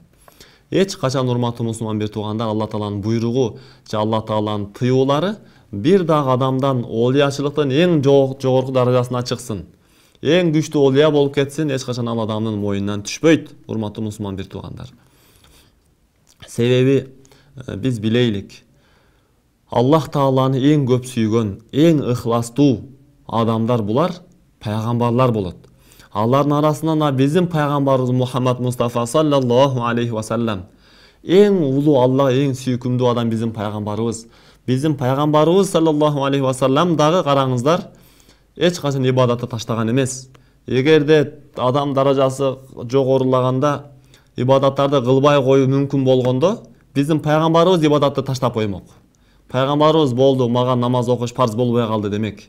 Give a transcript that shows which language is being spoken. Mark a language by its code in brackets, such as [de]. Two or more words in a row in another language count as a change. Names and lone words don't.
[ky] Эч качан, урматтуу мусулман бир туугандар, Алла Тааланын буйругу же Алла Тааланын тыюулары бир дагы адамдан олиячылыктын эң жогорку даражасына чыксын, эң күчтүү олия болуп кетсин, эч качан ал адамдын мойнунан түшпөйт, урматтуу мусулман бир туугандар. Себеби биз билейлик, Аллах Тааланы эң көп сүйгөн, эң ыхластуу адамдар булар пайгамбарлар болот. Алардын арасынан биздин пайгамбарыбыз Мухаммад Мустафа [ar] صلى الله عليه وسلم, [ky] эң улуу, Аллах эң сүйкүмдүү адам биздин пайгамбарыбыз. Биздин пайгамбарыбыз [ar] صلى الله عليه وسلم [ky] дагы, караңыздар, эч качан ибадатты таштаган эмес. Эгерде адам даражасы жогорулаганда ибадаттарды кылбай коюу мүмкүн болгондо, биздин пайгамбарыбыз ибадатты таштап коймок. Пайгамбарыбыз болду, мага намаз окуш фарз болбой калды демек.